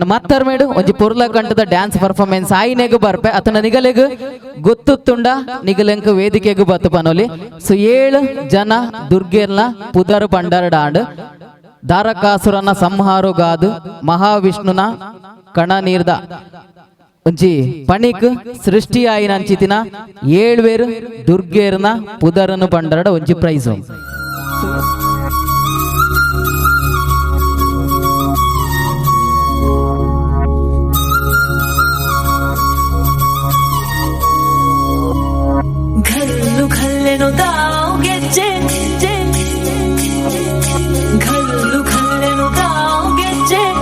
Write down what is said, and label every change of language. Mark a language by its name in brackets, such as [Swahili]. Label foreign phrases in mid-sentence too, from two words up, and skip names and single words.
[Tulu] ಮತ್ತರ್ ಮೇಡು ಒಂಜಿ ಪುರ್ಲ ಕಂಠದ [English] dance performance [Tulu] ಆಯ್ನೆಗ್ ಬರ್ಪೆ ಅತನ ನಿಗಲೆಗ್ ಗೊತ್ತುತ್ತುಂಡ ನಿಗಲೆಂಕ್ ವೇದಿಕೆಗ್ ಬತ್ತು ಪನೋಲಿ ಸೊ 7 ಜನ ದುರ್ಗಿರ್ನ ಪುದರ ಪಂಡರಡ ಆಂಡ್ ದಾರಕಾಸುರನ ಸಂಹಾರುಗಾದು ಮಹಾವಿಷ್ಣುನ ಕಣ ನೀರ್ದ ಒಂಜಿ ಪಣಿಕ್ ಸೃಷ್ಟಿ ಆಯಿನ ಅಂಚಿತಿನ 7 ದುರ್ಗೇರ್ನ ಪುದರನು ಪಂಡರಡ ಒಂಜಿ ಪ್ರೈಸ್ [Kannada] ಘಲ್ಲು ಘಲ್ಲೆನು ತಾವು ಗೆಜ್ಜೆ ಘಲ್ಲು ಘಲ್ಲೆನು ತಾವು ಗೆಜ್ಜೆ